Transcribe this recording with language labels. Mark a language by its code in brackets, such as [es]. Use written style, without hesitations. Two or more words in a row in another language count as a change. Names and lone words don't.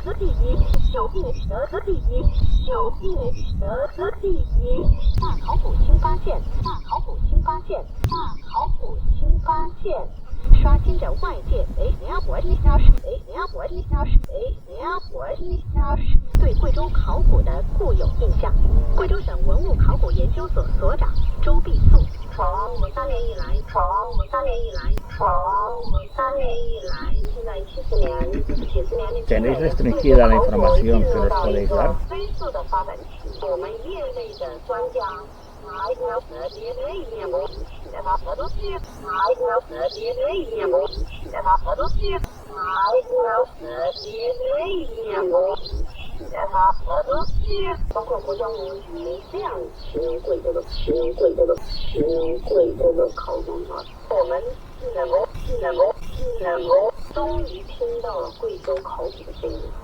[zh] 大考古新发现，刷新着外界对贵州考古的固有印象。贵州省文物考古研究所所长周必素。从3年以来，现在70年 [es] ¿Tenéis restringida la información que nos podéis dar? [zh] 飞速的发展期，我们业内的专家包括国家文物局这样形容贵州的考古工作，我们终于听到了贵州考古的声音。